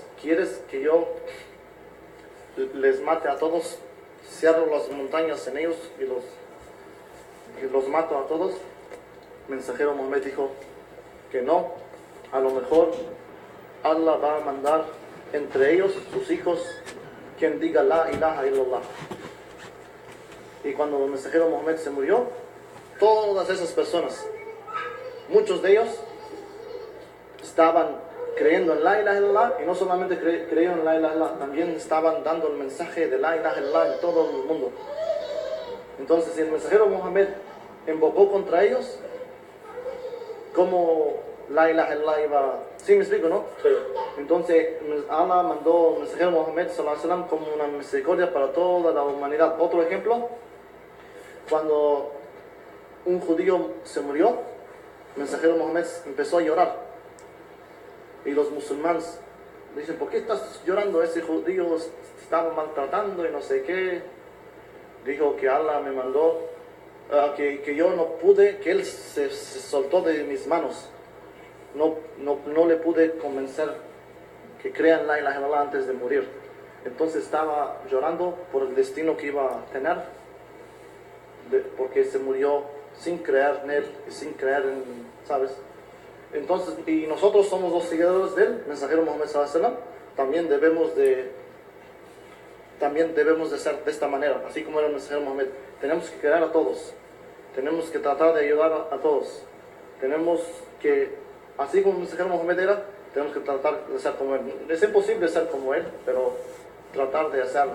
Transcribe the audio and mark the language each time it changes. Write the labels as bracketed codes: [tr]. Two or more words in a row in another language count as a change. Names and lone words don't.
[es] ¿Quieres que yo les mate a todos? Cierro las montañas en ellos y los mato a todos. El mensajero Mohammed dijo que no, a lo mejor Allah va a mandar entre ellos, sus hijos, quien diga [ar] لا إله إلا الله. [es] Y cuando el mensajero Mohammed se murió, todas esas personas, muchos de ellos estaban creyendo en [ar] لا إله إلا الله, [es] y no solamente creyeron en [ar] لا إله إلا الله, [es] también estaban dando el mensaje de [ar] لا إله إلا الله [es] en todo el mundo. Entonces, si el mensajero Mohammed invocó contra ellos, ¿cómo [ar] لا إله إلا الله [es] iba? ¿Sí me explico, no? Sí. Entonces, Allah mandó al mensajero Mohammed [ar] صلى الله عليه وسلم [es] como una misericordia para toda la humanidad. Otro ejemplo, cuando un judío se murió, el mensajero Mohammed empezó a llorar. Y los musulmanes dicen, ¿por qué estás llorando? Ese judío estaba maltratando y no sé qué. Dijo que Allah me mandó, que yo no pude, que él se soltó de mis manos. No le pude convencer que crean [ar] لا إله إلا الله [es] antes de morir. Entonces estaba llorando por el destino que iba a tener, porque se murió sin creer en él y sin creer en, ¿sabes? Entonces, y nosotros somos los seguidores del mensajero Muhammad [ar] صلى الله عليه وسلم, [es] también debemos de ser de esta manera, así como era el mensajero Muhammad. Tenemos que querer a todos, tenemos que tratar de ayudar a todos, tenemos que, así como el mensajero Muhammad era, tenemos que tratar de ser como él. Es imposible ser como él, pero tratar de hacer,